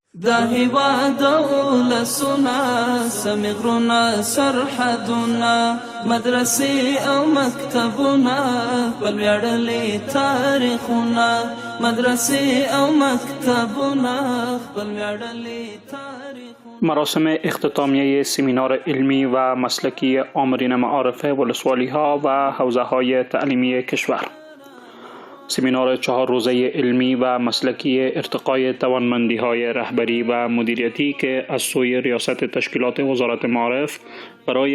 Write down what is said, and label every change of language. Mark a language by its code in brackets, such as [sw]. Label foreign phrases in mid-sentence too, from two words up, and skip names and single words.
[ps] دا هیواد ولسونه سمی غرونه سرحدونه مدرسې او مکتبونه بل ویاړلي تاریخونه مدرسې او مکتبونه بل ویاړلي تاریخونه. [fa] مراسم اختتامیه سمینار علمی و مسلکی آمرین معارف ولسوالی ها و حوزه های تعلیمی کشور. سمینار 4 روزه علمی و مسلکی ارتقای توانمندی های رهبری و مدیریتی که از سوی ریاست تشکیلات وزارت معارف برای